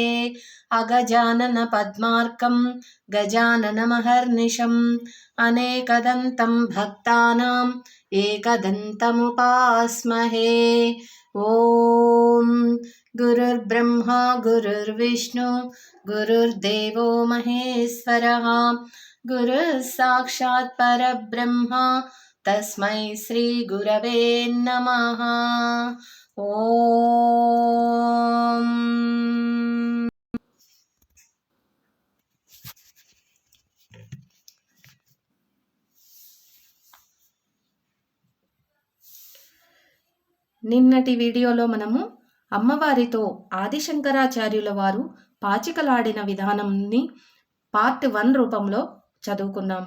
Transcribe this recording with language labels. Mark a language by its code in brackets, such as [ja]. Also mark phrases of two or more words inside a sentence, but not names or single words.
[sa] अगजाननपद्मार्कं गजाननमहर्निशम् अनेकदन्तं भक्तानाम् एकदन्तमुपास्महे। ॐ गुरुर्ब्रह्मा गुरुर्विष्णु गुरुर्देवो महेश्वरः गुरुः साक्षात् परब्रह्म तस्मै श्री गुरवे नमः। [te] ఓం నిన్నటి వీడియోలో మనము అమ్మవారితో ఆదిశంకరాచార్యుల వారు పాచికలాడిన విధానంని పార్ట్ 1 రూపంలో చదువుకున్నాము.